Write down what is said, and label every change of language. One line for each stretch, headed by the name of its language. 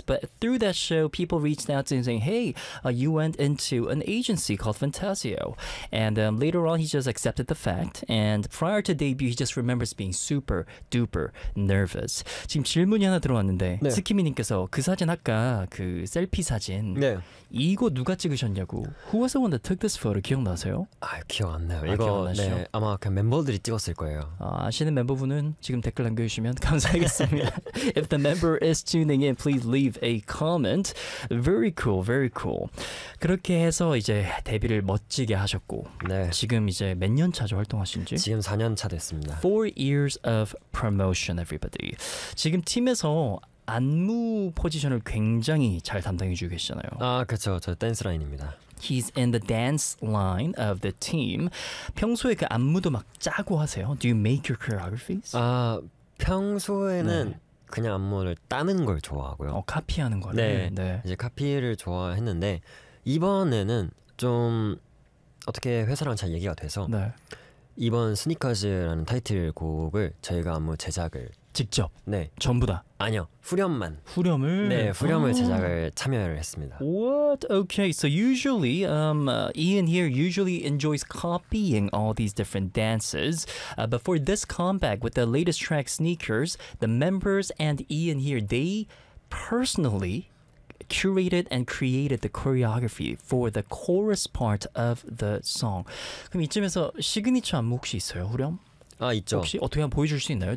English: But through that show, people reached out to him saying, hey, you went into an agency called Fantasio. And later on, he just accepted the fact. And prior to debut, he just remembers being super duper nervous.
Korean: 지금 질문이 하나 들어왔는데, 네. 스키미님께서 그 사진 아까 그 셀피 사진, 네. 이거 누가 찍으셨냐고.
English: Who was the one that took this photo?
Korean: 기억나세요? 아, 기억 안 나요. 이거 아, 네, 아마 그 멤버들이 찍었을 거예요. 아, 아시는 멤버분은 지금 댓글 남겨주시면 감사하겠습니다.
English: If the member is tuning in, please leave a comment. Very cool, very cool.
Korean: 그렇게 해서 이제 데뷔를 멋지게 하셨고, 네. 지금 이제 몇 년 차죠 활동하신지? 지금 4년 차 됐습니다.
English: 4 years of promotion, everybody.
Korean: 지금 팀에서 안무 포지션을 굉장히 잘 담당해주고 계시잖아요. 아, 그렇죠. 저 댄스 라인입니다.
English: He's in the dance line of the team.
Korean: 평소에 그 안무도 막 짜고 하세요?
English: Do you make your choreographies?
Korean: 아, 평소에는 네. 그냥 안무를 따는 걸 좋아하고요. 어, 카피하는 거를. 네, 네. 이제 카피를 좋아했는데 이번에는 좀 어떻게 회사랑 잘 얘기가 돼서 네. 이번 스니커즈라는 타이틀 곡을 저희가 안무 제작을 직접? 네. 전부 다? 아니요. 후렴만. 후렴을? 네. 후렴을 제작을 참여를 했습니다.
English: What? Okay. So usually, Ian here usually enjoys copying all these different dances. But for this comeback with the latest track Sneakers, the members and Ian here, they personally curated and created the choreography for the chorus part of the song.
Korean: 그럼 이쯤에서 시그니처 안무 혹시 있어요? 후렴? 아 있죠. 혹시 어떻게 한번 보여줄 수 있나요?